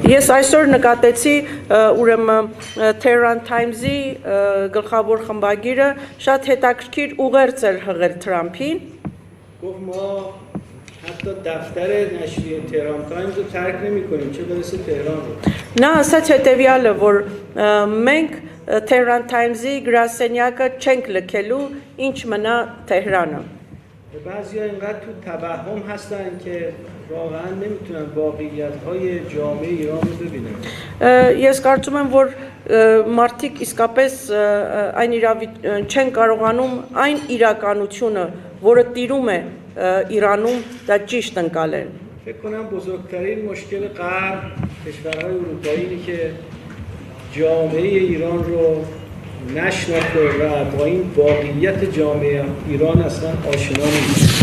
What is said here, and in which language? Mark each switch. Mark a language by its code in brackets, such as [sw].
[hy] Ես այսօր նկատեցի ուրեմն Tehran Times-ի գլխավոր խմբագիրը շատ հետաքրքիր ուղերձ էր հղել Թրամփին։ [fa] گفت ما حتی دفتر نشریه تهران تایمز رو ترک نمی‌کنیم چه برسه تهران رو. [hy] Նա ասաց հետևյալը, որ մենք Tehran Times-ի գրասենյակը չենք լքելու, ինչ մնա Թեհրանը։ [fa] بعضی‌ها اینقدر تو توهم هستن که واقعا نمیتونن واقعیت‌های جامعه ایران رو ببینن. [hy] Ես կարծում եմ, որ մարդիկ իսկապես այն չեն կարողանում այն իրականությունը, որը տիրում է Իրանում, դա ճիշտ ընկալեն։ [fa] فکر کنم بزرگترین مشکل غرب کشورهای اروپایی اینه که جامعه ایران رو نشناخته و با این واقعیت جامعه ایران اصلا آشنا نیست.